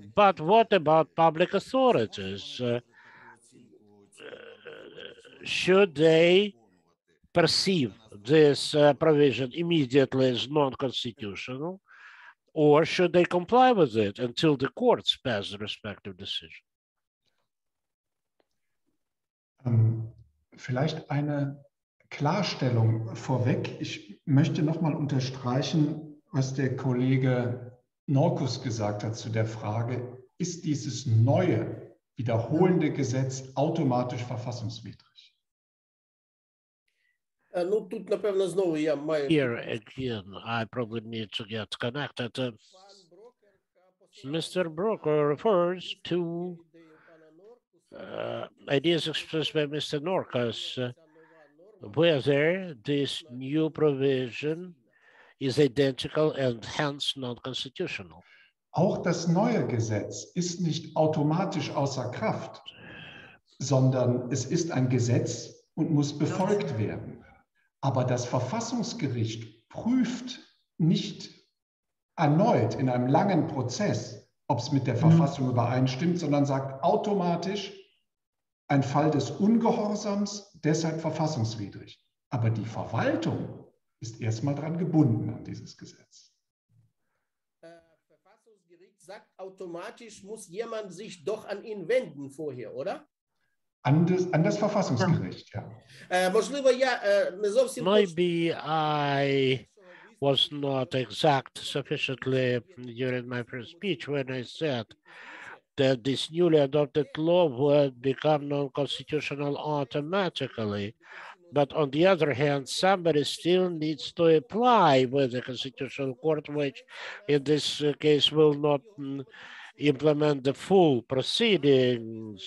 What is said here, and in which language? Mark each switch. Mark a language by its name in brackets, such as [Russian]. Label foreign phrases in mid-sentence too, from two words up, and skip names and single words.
[English] But what about public authorities? Should they perceive this provision immediately as non-constitutional, or should they comply with it until the courts pass the respective decision? [German] Vielleicht eine Klarstellung vorweg. Ich möchte nochmal unterstreichen, was der Kollege Norkus gesagt hat zu der Frage, ist dieses neue, wiederholende Gesetz automatisch verfassungswidrig? [Ukrainian] Ну, тут, напевно, знову я маю... [English] Here again, I probably need to get connected. Mr. Broker refers to ideas expressed by Mr. Norkus, whether this new provision is identical and hence non-constitutional. [German] Auch das neue Gesetz ist nicht automatisch außer Kraft, sondern es ist ein Gesetz und muss befolgt werden. Aber das Verfassungsgericht prüft nicht erneut in einem langen Prozess, ob es mit der Verfassung übereinstimmt, sondern sagt automatisch, ein Fall des Ungehorsams, deshalb verfassungswidrig. Aber die Verwaltung ist erstmal dran gebunden an dieses Gesetz. Verfassungsgericht sagt automatisch, muss jemand sich doch an ihn wenden vorher, oder? An das Verfassungsgericht, ja. [Ukrainian] Можливо, я не зовсім [English] Maybe I was not exact sufficiently during my first speech when I said that this newly adopted law would become non-constitutional automatically. But on the other hand, somebody still needs to apply with the Constitutional Court, which in this case will not implement the full proceedings.